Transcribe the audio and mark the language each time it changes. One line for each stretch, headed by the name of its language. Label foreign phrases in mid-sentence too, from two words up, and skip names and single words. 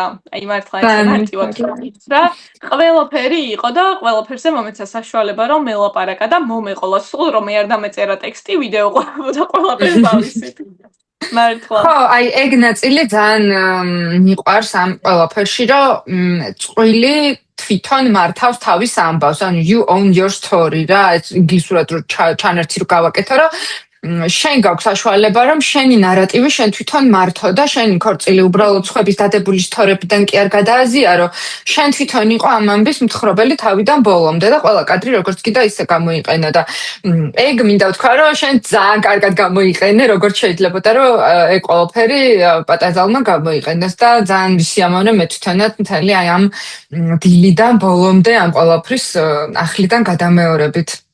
Georgian: აი მართლა ეს მარტივად რა. ყველაფერი იყო და ყველაფერზე მომეცა საშუალება რომ მელაპარაკა და მომეყოლა სულ რომ მე არ დამეწერა ტექსტი ვიდეო ყოფილა ყველაფერი დავისით. მართლა. ხო, აი ეგ ნაწილი ძალიან მიყვარს ამ ყველაფერში, რომ წყვილი თვითონ მართავს თავის ამბავს, ანუ
English: you own your story
Georgian: რა, ინგლისურად რო ჩანერთი რო გავაკეთო, რომ შენ გაქვს საშუალება, რომ შენი ნარატივი შენ თვითონ მართო და შენი ქორწილი უბრალოდ სხვების დადებული სტორებიდან კი არ გადააზიარო, შენ თვითონ იყო ამ ამბის მთხრობელი თავიდან ბოლომდე და ყველა კადრი როგორც კიდე ისე გამოიყენა და ეგ მინდა ვთქვა, რომ შენ ძალიან კარგად გამოიყენე, როგორც შეიძლებოდა, რომ ეგ ყველაფერი პატარძალმა გამოიყენოს და ძალიან ვისიამოვნე მე თვითონად მთელი აი ამ დილიდან ბოლომდე ამ ყველაფრის ახლიდან გადამეორებით.